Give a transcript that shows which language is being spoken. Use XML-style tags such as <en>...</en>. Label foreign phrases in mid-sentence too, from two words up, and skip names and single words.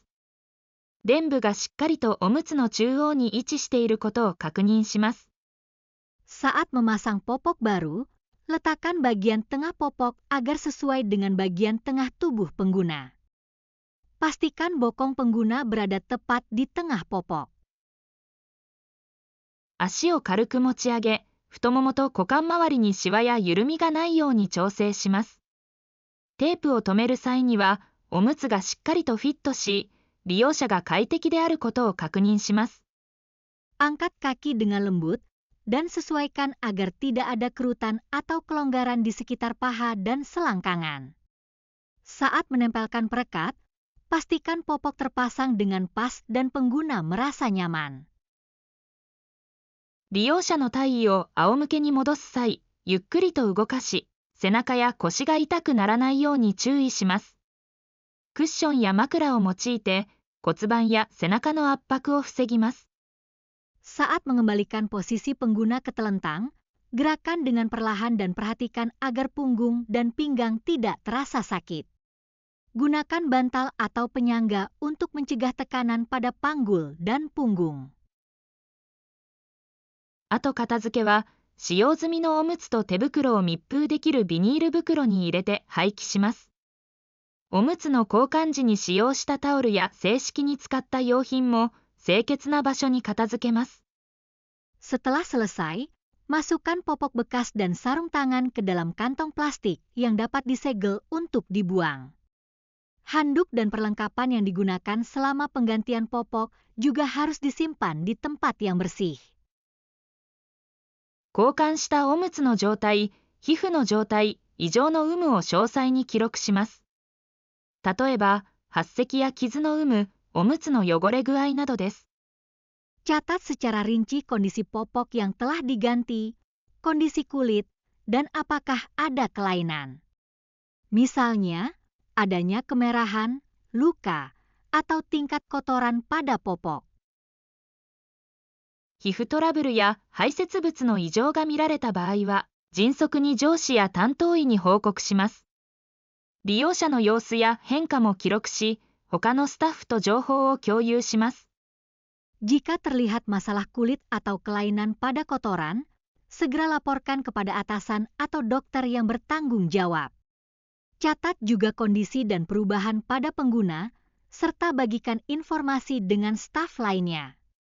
<ja>臀部がしっかりとおむつの中央に位置していることを確認します。</ja> <id>Saat memasang popok baru, letakkan bagian tengah popok agar sesuai dengan bagian tengah tubuh pengguna. Pastikan bokong pengguna berada tepat di tengah popok.</id> <ja>足を軽く持ち上げ、太ももと股間周りにシワや緩みがないように調整します。テープを留める際には、おむつがしっかりとフィットし、利用者が快適であることを確認します。</ja> <id>Angkat kaki dengan lembut dan sesuaikan agar tidak ada kerutan atau kelonggaran di sekitar paha dan selangkangan. Saat menempelkan perekat, pastikan popok terpasang dengan pas dan pengguna merasa nyaman.</id> <ja>利用者の体位を仰向けに戻す際、ゆっくりと動かし、背中や腰が痛くならないように注意します。クッションや枕を用いて骨盤や背中の圧迫を防ぎます。</ja> <id>Saat mengembalikan posisi pengguna ke telentang, gerakan dengan perlahan dan perhatikan agar punggung dan pinggang tidak terasa sakit. Gunakan bantal atau penyangga untuk mencegah tekanan pada panggul dan punggung.</id> <ja>あと片付けは、使用済みのおむつと手袋を密封できるビニール袋に入れて廃棄します。おむつの交換時に使用したタオルや正式に使った用品も清潔な場所に片付けます。</ja> <id>Setelah selesai, masukkan popok bekas dan sarung tangan ke dalam kantong plastik yang dapat disegel untuk dibuang. Handuk dan perlengkapan yang digunakan selama penggantian popok juga harus disimpan di tempat yang bersih.</id> <ja>交換したおむつの状態、皮膚の状態、異常の有無を詳細に記録します。例えば、発石や傷の有無、おむつの汚れ具合などです。</ja> <id>Catat secara rinci kondisi popok yang telah diganti, kondisi kulit, dan apakah ada kelainan. Misalnya, adanya kemerahan, luka, atau tingkat kotoran pada popok.</id> <ja>皮膚トラブルや排泄物の異常が見られた場合は、迅速に上司や担当医に報告します。利用者の様子や変化も記録し、他のスタッフと情報を共有します。</ja> <id>Jika terlihat masalah kulit atau kelainan pada kotoran, segera laporkan kepada atasan atau dokter yang bertanggung jawab. Catat juga kondisi dan perubahan pada pengguna, serta bagikan informasi dengan staf lainnya.</id>